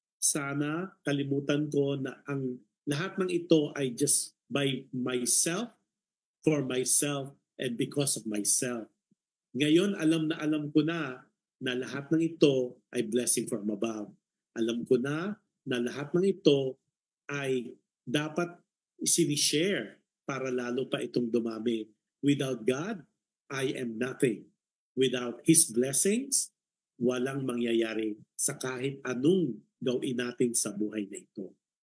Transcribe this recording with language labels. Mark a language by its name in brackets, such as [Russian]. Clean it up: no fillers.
[Filipino] Sana kalimutan ko na ang lahat ng ito ay [English] just by myself, for myself, and because of myself. [Filipino] Ngayon, alam ko na lahat ng ito ay [English] blessing from above. [Filipino] Alam ko na lahat ng ito ay dapat isinishare para lalo pa itong dumami. [English] Without God, I am nothing. Without His blessings, [Filipino] walang mangyayari sa kahit anong gawin natin sa buhay na ito.